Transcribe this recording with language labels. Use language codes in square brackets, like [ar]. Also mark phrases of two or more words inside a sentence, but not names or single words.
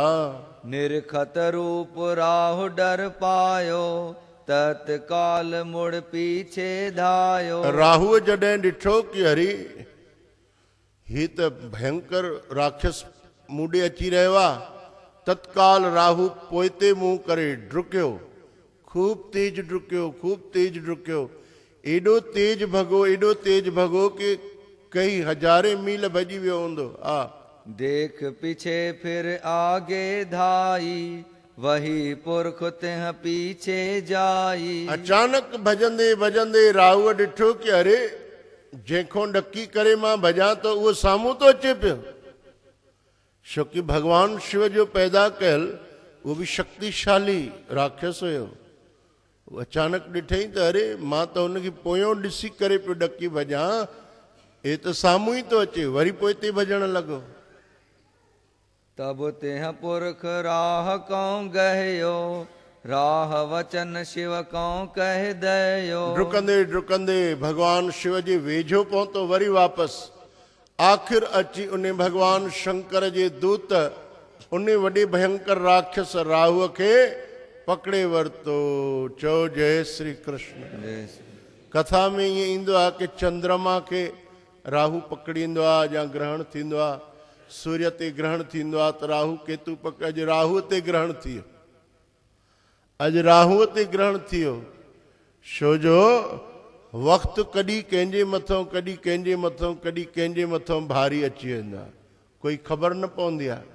[hi] निरखत रूप राहु डर पायो तत्काल मुड़ पीछे धायो। [sd] राहु जॾहिं ॾिठो कि हरी ही त भयंकर राक्षस मूंॾे अची रहियो आहे तत्काल राहु पोइते मुंहुं करे डुकियो। खूब तेज डुकियो एॾो तेज भॻो कि कई हज़ारे मील भॼी वियो हूंदो। हा [hi] देख पीछे फिर आगे धाई वही पुरख तिह पीछे जाई। [sd] अचानक भजंदे राहु ॾिठो कि अरे जंहिंखो ॾकी करे मां भॼां तो उहो साम्हूं तो अचे पियो। छोकी भगवान शिव जो पैदा कयल वो भी शक्तिशाली राक्षस हुयो। अचानक ॾिठई त अरे मां त हुनखे पोयों ॾिसी करे पियो ॾकी भॼां हे त साम्हूं ई तो अचे। वरी पोइते भॼण लॻो। [hi] तब तिह पुरख राह कौं गहयो राह वचन शिव कौं कह दयो। [sd] डुकंदे भगवान शिव जे वेझो पहुतो वरी वापसि। आखिर अची उन भगवान शंकर जे दूत उन वॾे भयंकर राक्षस राहुअ खे पकड़े वरितो। चओ जय श्री कृष्ण। कथा में ईअं ईंदो आहे कि चंद्रमा खे राहु पकड़ींदो आहे या ग्रहण थींदो आहे। सूर्य ते ग्रहण थींदो आहे त राहु केतु अॼु राहुअ ते ग्रहण थियो। अॼु राहुअ ते ग्रहण थियो छो जो वक़्तु कॾहिं कंहिंजे मथां कॾहिं कंहिंजे मथां कॾहिं कंहिंजे मथां भारी अची वेंदा, कोई ख़बर न पवंदी आहे।